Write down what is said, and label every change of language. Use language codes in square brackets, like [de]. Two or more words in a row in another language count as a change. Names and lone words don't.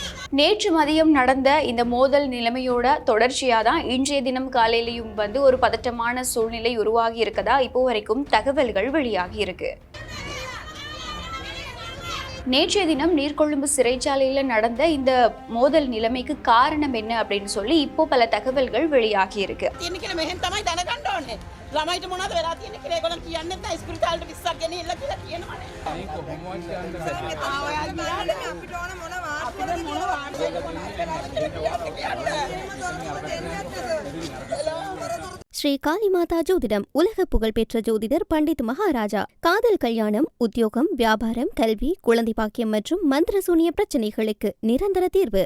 [ta] நேற்று மதியம் நடந்த இந்த மோதல் நிலைமையோட தொடர்ச்சியாக தான் இன்றைய தினம் காலையிலையும் ஒரு பதட்டமான சூழ்நிலை உருவாகி இருக்கதா இப்போ வரைக்கும் தகவல்கள் வெளியாகி இருக்கு. நேற்றைய தினம் நீர்கொழும்பு சிறைச்சாலையில் நடந்த இந்த மோதல் நிலைமைக்கு காரணம் என்ன அப்படின்னு சொல்லி இப்போ பல தகவல்கள் வெளியாகி இருக்கு. [si] ළමයිට මොනවද වෙලා තියෙන්නේ කියලා ඒගොල්ලන් කියන්නේ නැත්නම් ස්පිරිතාලට 20ක් ගෙනියලා කියලා කියනවනේ. මේක කොහොමවත් කියන්නේ අපිට ඕන මොනවා අපිට මොනවා [ta] ஸ்ரீ காளிமாதா ஜோதிடம் உலக புகழ்பெற்ற ஜோதிடர் பண்டித் மகாராஜா. காதல், கல்யாணம், உத்தியோகம், வியாபாரம், கல்வி, குழந்தை பாக்கியம் மற்றும் மந்திரசூனிய பிரச்சனைகளுக்கு நிரந்தர தீர்வு.